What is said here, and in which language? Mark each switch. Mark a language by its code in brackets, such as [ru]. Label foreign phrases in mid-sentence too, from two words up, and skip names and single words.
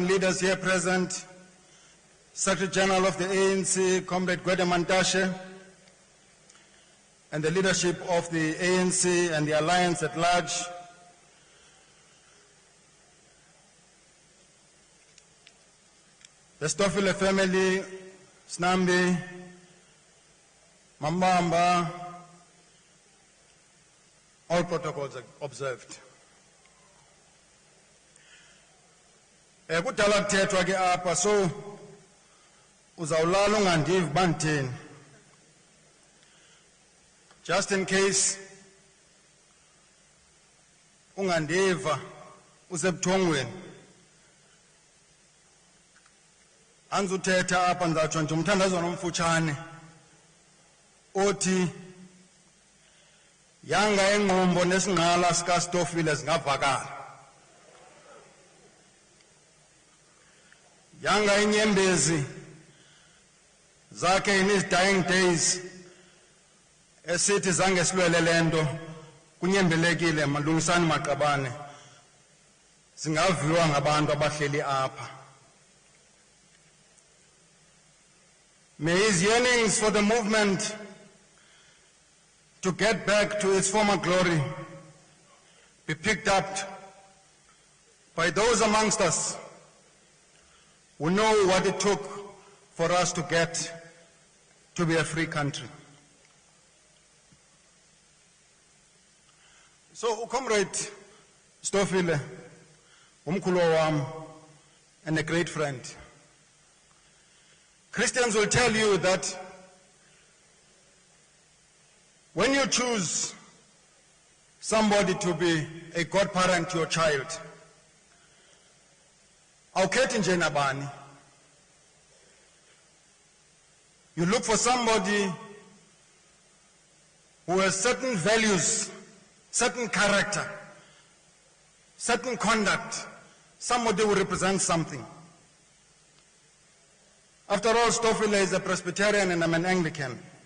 [en] leaders here present, Secretary General of the ANC, Comrade Gwede Mantashe, and the leadership of the ANC and the Alliance at large, the Stofile family, Snambi, Mambamba, all protocols observed. [xh] Kudala kuthethwa ke apha so uzawulala ungandivi bantini. [en] Just in case [xh] ungandiva usebuthongweni. Anzuthetha apha ndizatsho nje umthandazo nomfutshane othi yanga engqombo nesingqala sika Stofile zingavakala. Yanga inyembezi zakhe [en] in his dying days [xh] esithi zange silwele lento kunyembelekile malungisani maqabane zingaviwa ngabantu abahleli apha. [en] May his yearnings for the movement to get back to its former glory be picked up by those amongst us who know what it took for us to get to be a free country. So, Comrade Stofile, [xh] umkhulu wam, [en] and a great friend. Christians will tell you that when you choose somebody to be a godparent to your child, [xh] awukhethi nje nabani. [en] You look for somebody who has certain values, certain character, certain conduct, somebody who represents something. After all, Stofile is a Presbyterian and I'm an Anglican.